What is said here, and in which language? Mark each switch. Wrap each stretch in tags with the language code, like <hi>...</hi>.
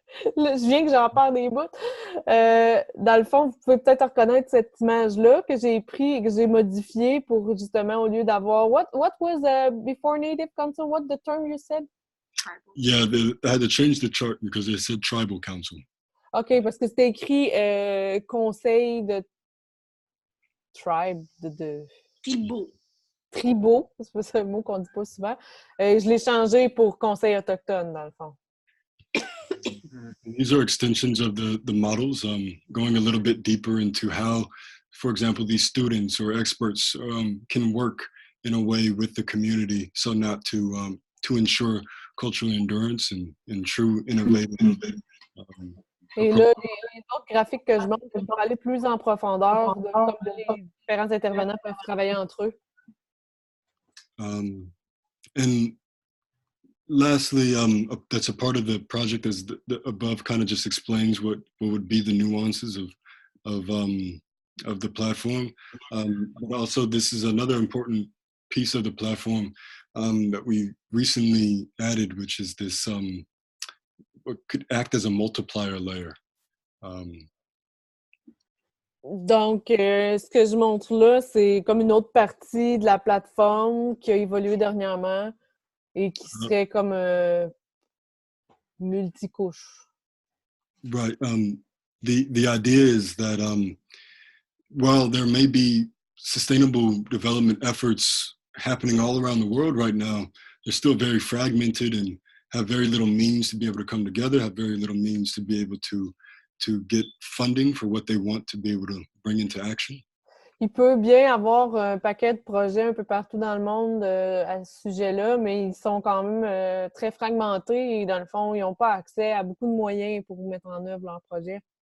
<fr>Je viens que j'en parle des bouts. Dans le fond, vous pouvez peut-être reconnaître cette image-là que j'ai pris et que j'ai modifiée pour justement, au lieu d'avoir...</fr> <en>What was before Native Council? What the term you said? Tribal. Yeah, I had to change the chart because they said tribal council.</en> <fr>OK, parce que c'était écrit conseil de tribe, de... Tribaux. Tribaux, c'est un mot qu'on dit pas souvent. Je l'ai changé pour conseil autochtone, dans le fond.</fr> <en>These are extensions of the models, going a little bit deeper into how, for example, these students or experts can work in a way with the community, so not to ensure cultural endurance and true innovative.</en> <fr>Et là, les autres graphiques que je montre, c'est pour aller plus en profondeur de comment les différents intervenants peuvent travailler entre eux.</fr> <en>And lastly, that's a part of the project, as the above kind of just explains what would be the nuances of the platform. But also, this is another important piece of the platform that we recently added, which is this what could act as a multiplier layer.</en> <fr>Donc, ce que je montre là, c'est comme une autre partie de la plateforme qui a évolué dernièrement et qui serait comme multicouche.</fr> <en>Right. The idea is that while there may be sustainable development efforts happening all around the world right now, they're still very fragmented and have very little means to be able to come together, have very little means to be able to get funding for what they want to be able to bring into action.</en> <fr>Il peut bien avoir un paquet de projets un peu partout dans le monde à ce sujet-là, mais ils sont quand même très fragmentés et dans le fond, ils n'ont pas accès à beaucoup de moyens pour mettre en œuvre leurs projets.</fr>